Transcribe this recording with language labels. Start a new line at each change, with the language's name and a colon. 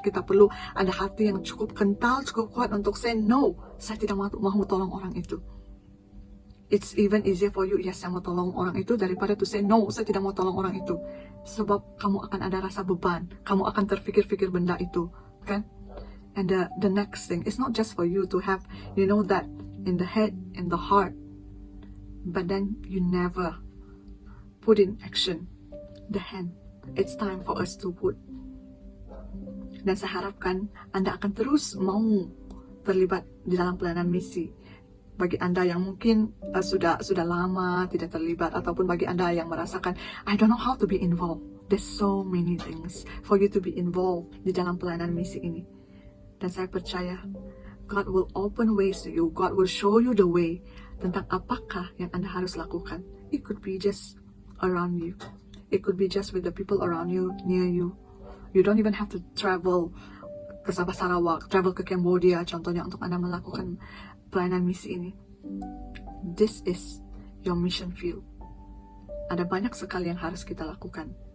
Malay: Kita perlu ada hati yang cukup kental, cukup kuat untuk say no, saya tidak mau tolong orang itu.
English: It's even easier for you, yes,
Malay: saya mau tolong orang itu, daripada to say no, saya tidak mau tolong orang itu. Sebab kamu akan ada rasa beban, kamu akan terfikir-fikir benda itu, kan?
English: And the next thing, it's not just for you to have, you know, that in the head, in the heart, but then you never put in action the hand. It's time for us to put.
Malay: Dan saya harapkan Anda akan terus mau terlibat di dalam pelayanan misi. Bagi Anda yang mungkin sudah lama tidak terlibat, ataupun bagi Anda yang merasakan
English: I don't know how to be involved. There's so many things for you to be involved
Malay: di dalam pelayanan misi ini. Dan saya percaya
English: God will open ways to you. God will show you the way
Malay: tentang apakah yang Anda harus lakukan.
English: It could be just around you. It could be just with the people around you, near you. You don't even have to travel ke Sabah Sarawak, travel ke Cambodia contohnya
Malay: untuk Anda melakukan pelayanan misi ini.
English: This is your mission field.
Malay: Ada banyak sekali yang harus kita lakukan.